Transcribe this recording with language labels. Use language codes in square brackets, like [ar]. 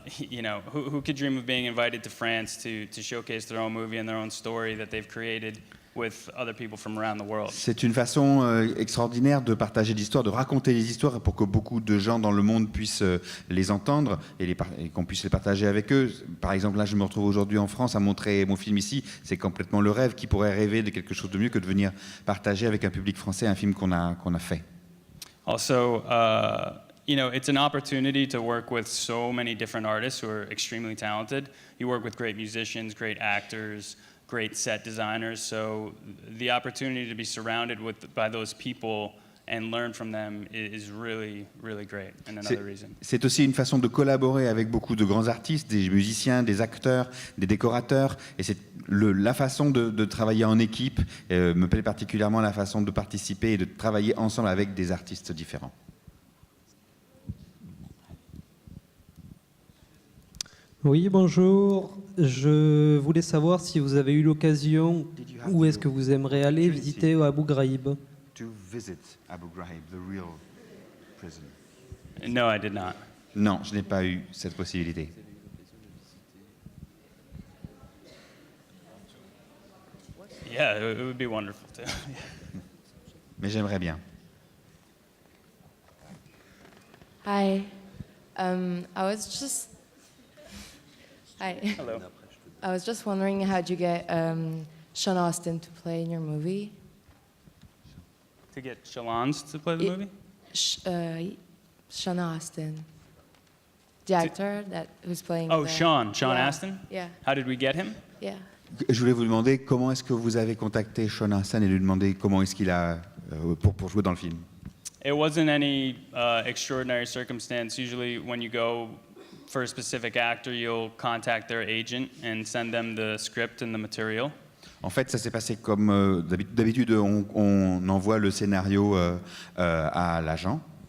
[en] you know, who could dream of being invited to France to showcase their own movie and their own story that they've created with other people from around the world? [fr] C'est une façon extraordinaire de partager l'histoire, de raconter les histoires pour que beaucoup de gens dans le monde puissent les entendre et qu'on puisse les partager avec eux. Par exemple, là, je me retrouve aujourd'hui en France à montrer mon film ici. C'est complètement le rêve. Qui pourrait rêver de quelque chose de mieux que de venir partager avec un public français un film qu'on a fait? [en] Also, you know, it's an opportunity to work with so many different artists who are extremely talented. You work with great musicians, great actors, great set designers. So the opportunity to be surrounded by those people and learn from them is really, really great. And another reason. [fr] C'est aussi une façon de collaborer avec beaucoup de grands artistes, des musiciens, des acteurs, des décorateurs. Et c'est la façon de travailler en équipe me plaît particulièrement, la façon de participer et de travailler ensemble avec des artistes différents. Oui, bonjour. Je voulais savoir si vous avez eu l'occasion, où est-ce que vous aimeriez aller visiter Abu Ghraib? [en] To visit Abu Ghraib, the real prison. No, I did not. [fr] Non, je n'ai pas eu cette possibilité. [en] Yeah, it would be wonderful too. [fr] Mais j'aimerais bien. [en] Hi. I was just. Hi. Hello. I was just wondering, how'd you get Sean Astin to play in your movie? To get Shalons to play the movie? Sean Astin, the actor who's playing. Oh, Sean Yeah. Astin? Yeah. How did we get him? Yeah. [fr] Je voulais vous demander comment est-ce que vous avez contacté Sean Astin et lui demander comment est-ce qu'il a pour jouer dans le film. [en] It wasn't any extraordinary circumstance. Usually, when you go for a specific actor, you'll contact their agent and send them the script and the material. [fr] En fait, ça s'est passé comme d'habitude, on envoie le scénario à l'agent.